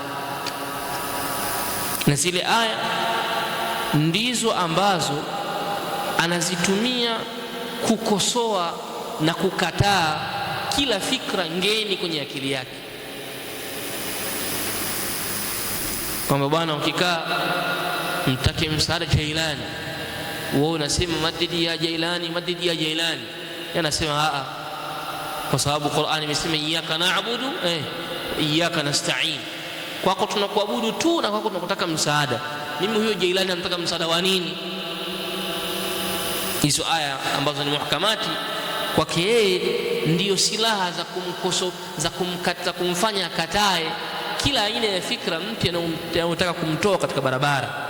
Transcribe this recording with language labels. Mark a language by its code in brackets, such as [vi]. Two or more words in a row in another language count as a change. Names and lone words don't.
[sw] na zile aya ndizo ambazo anazitumia kukosoa na kukataa kila fikra ngeni kwenye akili yake, kwamba bwana ukikaa mtake msaada Jailani, wewe unasema madidi ya Jailani, madidi ya Jailani, yanasema kwa sababu Qur'ani imesema [ar] إياك نعبد إياك نستعين, [sw] kwako tunakuabudu tu na kwako tunakutaka msaada. Mimi huyo Jailani anataka msaada wa nini? Hizo aya ambazo ni muhkamati kwake yeye ndiyo silaha za kumfanya akatae kila aina ya fikra mpya inayotaka kumtoa katika barabara.